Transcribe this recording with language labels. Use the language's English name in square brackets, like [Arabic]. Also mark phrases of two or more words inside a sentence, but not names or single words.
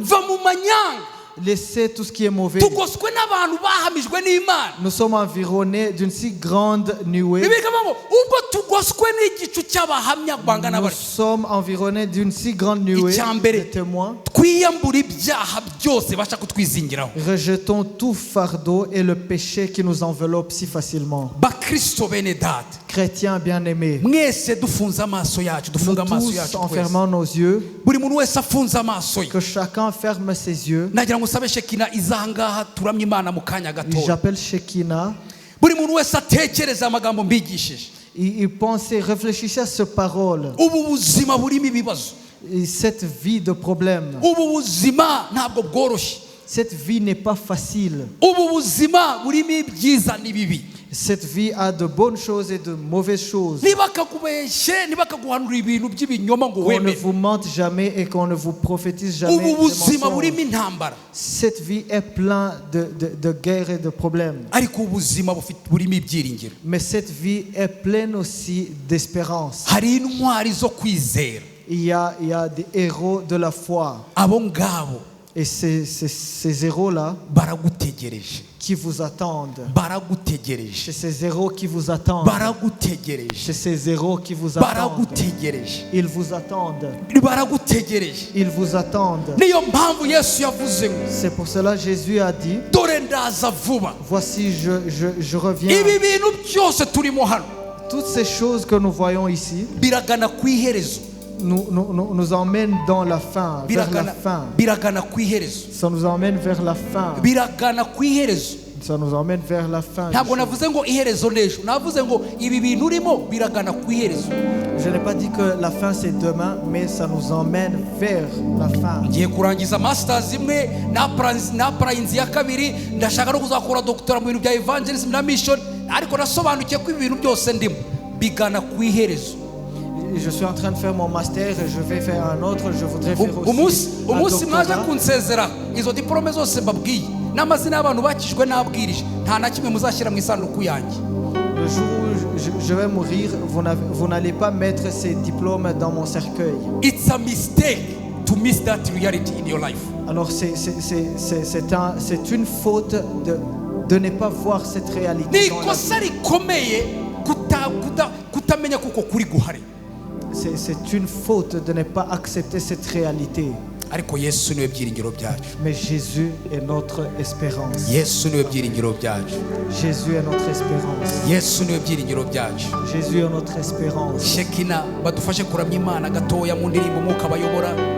[Kinyarwanda] va mu manyanga. [French] laissez tout ce qui est mauvais. [Kinyarwanda] Tugoswe n'abantu bahamijwe n'Imana. [French] Nous sommes environnés d'une si grande nuée. [Kinyarwanda] Bibiliya ikavuga ngo ubwo tugoswe n'igicu cy'abahamya bangana [French] Nous [Kinyarwanda] batyo, [French] sommes environnés d'une si grande nuée de témoins. [Kinyarwanda] twiyambura ibyaha byose bashaka kutwizingiraho. [French] Rejetons tout fardeau et le péché qui nous enveloppe si facilement. [Kinyarwanda] Bakristo bene data, [French] Chrétiens bien-aimés, [Kinyarwanda] mwese dufunze amaso yacu, [French] nous [Kinyarwanda] dufunga amaso [French] tous [Kinyarwanda] yacu [French] en [Kinyarwanda] twese. [French] fermant nos yeux, [Kinyarwanda] Buri muntu wese afunze amaso ye. [French] que chacun ferme ses yeux. [Kinyarwanda] Nagira ngo usabe Shekina izangaha turamye Imana mu kanya gato. [French] J'appelle Shekinah. [Kinyarwanda] Buri muntu wese atekereza amagambo mbigishije. [French] Il pensait, réfléchissait à ces paroles. [Kinyarwanda] Ubu buzima burimo ibibazo. [French] Et cette vie de problème, [Kinyarwanda] Ubu buzima ntabwo bworoshye. [French] cette vie n'est pas facile. [Kinyarwanda] Ubu buzima burimo ibyiza n'ibibi. [French] Cette vie a de bonnes choses et de mauvaises choses. [Kinyarwanda] Ntibakakubeshye, ntibakaguhanura ibintu by'ibinyoma ngo [French] Qu'on ne [Kinyarwanda] wemere. [French] vous mente jamais et qu'on ne vous prophétise jamais [Kinyarwanda] Ubu [French] des [Kinyarwanda] buzima burimo [French] mensonges. [Kinyarwanda] intambara. [French] Cette vie est pleine de guerres et de problèmes. [Kinyarwanda] Ariko ubuzima burimo ibyiringiro. [French] Mais cette vie est pleine aussi d'espérance. [Kinyarwanda] Hari intwari zo kwizera. [French] Il y a des héros de la foi. [Kinyarwanda] Abo ngabo [French] Et ces héros-là [Kinyarwanda] baragutegereje. [French] qui vous attendent. [Kinyarwanda] Baragutegereje. [French] C'est ces héros qui vous attendent. [Kinyarwanda] Baragutegereje. [French] C'est ces héros qui vous attendent. [Kinyarwanda] Baragutegereje. [French] Ils vous attendent. [Kinyarwanda] Baragutegereje. [French] Ils vous attendent. [Kinyarwanda] Niyo mpamvu Yesu yavuze ngo [French] C'est pour cela que Jésus a dit, [Kinyarwanda] dore ndaza vuba. [French] voici je reviens. [Kinyarwanda] Ibi bintu byose turimo hano [French] Toutes ces choses que nous voyons ici [Kinyarwanda] biragana ku iherezo. [French] nous emmènent dans la fin, vers la fin. [Kinyarwanda] Biragana ku iherezo. [French] Ça nous emmène vers la fin. [Kinyarwanda] Biragana ku iherezo. [French] Ça nous emmène vers la fin. [Kinyarwanda] Ntabwo navuze ngo iherezo n'ejo, navuze ngo ibi bintu urimo biragana ku iherezo. [French] Je n'ai pas dit que la fin c'est demain, mais ça nous emmène vers la fin. [Kinyarwanda] Ngiye kurangiza masters imwe na prainzi ya kabiri, ndashaka no kuzakora doctora mu bintu bya evangelism na mission, ariko nasobanukiye ko ibi bintu byose ndimo bigana ku iherezo. [French] Je suis en train de faire mon master et je vais faire un autre. Je voudrais faire aussi [Kinyarwanda] umunsi [French] un [Kinyarwanda] mwaje [French] doctorat. [Kinyarwanda] kunsezera izo diplome zose mbabwiye n'amazina y'abantu bakijwe n'abwirije nta na kimwe muzashyira mu isanduku yanjye. [French] Le jour où je vais mourir, vous n'allez pas mettre ces diplômes dans mon cercueil. [English] It's a mistake to miss that reality in your life. [French] Alors c'est une faute de ne pas voir cette réalité. [Kinyarwanda] Ni [French] dans la vie. [Kinyarwanda] ikosa rikomeye kutamenya kuko kuri guhari. [French] C'est une faute de ne pas accepter cette réalité. [Kinyarwanda] Ariko Yesu niwe byiringiro byacu. [French] Mais Jésus est notre espérance. [Kinyarwanda] Yesu niwe byiringiro byacu. [French] Jésus est notre espérance. [Kinyarwanda] Yesu niwe byiringiro byacu. [French] Jésus est notre espérance. [Kinyarwanda] Shekina badufashe kuramya Imana gatoya mu ndirimbo mwuka bayobora.